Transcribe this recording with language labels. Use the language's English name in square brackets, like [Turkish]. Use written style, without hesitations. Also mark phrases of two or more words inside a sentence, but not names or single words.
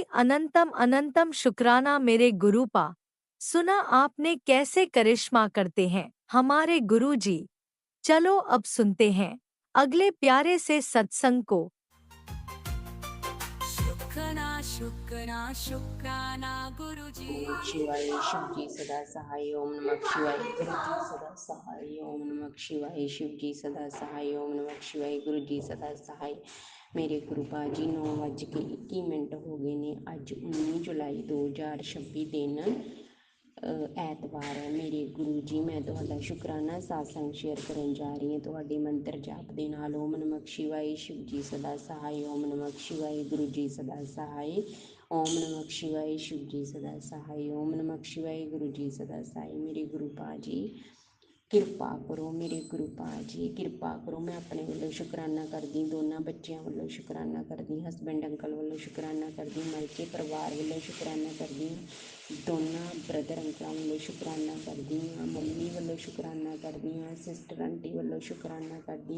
[Hindi] अनंतम शुक्राना मेरे गुरुपा। सुना आपने कैसे करिश्मा करते हैं हमारे गुरुजी। चलो अब सुनते हैं अगले प्यारे से सत्संग को। शुक्राना गुरु जी। [Sanskrit] ओम नमः शिवाय, [Hindi] शिव जी सदा सहाय। [Sanskrit] ओम नमः शिवाय, [Hindi] गुरु जी सदा सहाय। [Sanskrit] ओम नमः शिवाय, [Hindi] शिव जी सदा सहाय। [Sanskrit] ओम नमः शिवाय, [Hindi] गुरु जी सदा सहाय। [Punjabi] ਮੇਰੇ ਗੁਰੂ ਬਾਜੀ 9:21 ਹੋ ਗਏ ਨੇ। ਅੱਜ 19 ਜੁਲਾਈ 2026 ਦਿਨ ਐਤਵਾਰ ਹੈ। ਮੇਰੇ ਗੁਰੂ ਜੀ, ਮੈਂ ਤੁਹਾਡਾ ਸ਼ੁਕਰਾਨਾ ਸਾਸੰਗ ਸ਼ੇਅਰ ਕਰਨ ਜਾ ਰਹੀ ਹਾਂ ਤੁਹਾਡੇ ਮੰਤਰ ਜਾਪ ਦੇ ਨਾਲ। [Sanskrit] ओम नमः शिवाय, [Hindi] शिव जी सदा सहाय। [Sanskrit] ओम नमः शिवाय, [Hindi] गुरु जी सदा सहाय। [Sanskrit] ओम नमः शिवाय, [Hindi] शिव जी सदा सहाय। [Sanskrit] ओम नमः शिवाय, [Hindi] गुरु जी सदा सहाय। [Punjabi] मेरे गुरु पाजी ਕਿਰਪਾ ਕਰੋ, ਮੇਰੇ ਗੁਰੂ ਪਾ ਜੀ ਕਿਰਪਾ ਕਰੋ। ਮੈਂ ਆਪਣੇ ਵੱਲੋਂ ਸ਼ੁਕਰਾਨਾ ਕਰਦੀ, ਦੋਨਾਂ ਬੱਚਿਆਂ ਵੱਲੋਂ ਸ਼ੁਕਰਾਨਾ ਕਰਦੀ, ਹਸਬੈਂਡ ਅੰਕਲ ਵੱਲੋਂ ਸ਼ੁਕਰਾਨਾ ਕਰਦੀ, ਮਾਇਕੇ ਪਰਿਵਾਰ ਵੱਲੋਂ ਸ਼ੁਕਰਾਨਾ ਕਰਦੀ, ਦੋਨਾਂ ਬ੍ਰਦਰ ਅੰਕਲਾਂ ਵੱਲੋਂ ਸ਼ੁਕਰਾਨਾ ਕਰਦੀ ਹਾਂ, ਮੰਮੀ ਵੱਲੋਂ ਸ਼ੁਕਰਾਨਾ ਕਰਦੀ ਹਾਂ, ਸਿਸਟਰ ਆਂਟੀ ਵੱਲੋਂ ਸ਼ੁਕਰਾਨਾ ਕਰਦੀ।